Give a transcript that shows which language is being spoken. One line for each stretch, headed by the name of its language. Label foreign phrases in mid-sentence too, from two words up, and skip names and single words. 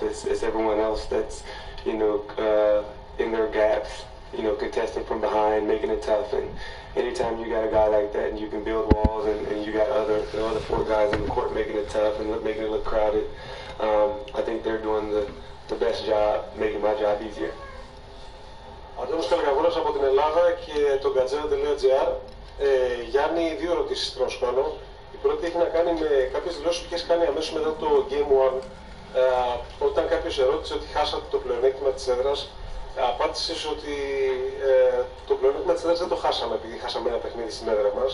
English: It's everyone else that's, in their gaps, contesting from behind, making it tough. And anytime you got a guy like that and you can build walls, and you got the other 4 guys in the court making it tough and making it look crowded, I think they're doing the best job, making my job easier.
Greek: Αντώνης Καλκαγούρας από την Ελλάδα και το Gazeta.gr. Γιάννη, 2 ερωτήσεις θέλω να σου κάνω. Η πρώτη έχει να κάνει με κάποιες δηλώσεις που έχεις κάνει αμέσως μετά το Game 1. Όταν κάποιος ερώτησε ότι χάσατε το πλεονέκτημα της έδρας, απάντησες ότι το πλεονέκτημα της έδρας δεν το χάσαμε επειδή χάσαμε ένα παιχνίδι στην έδρα μας.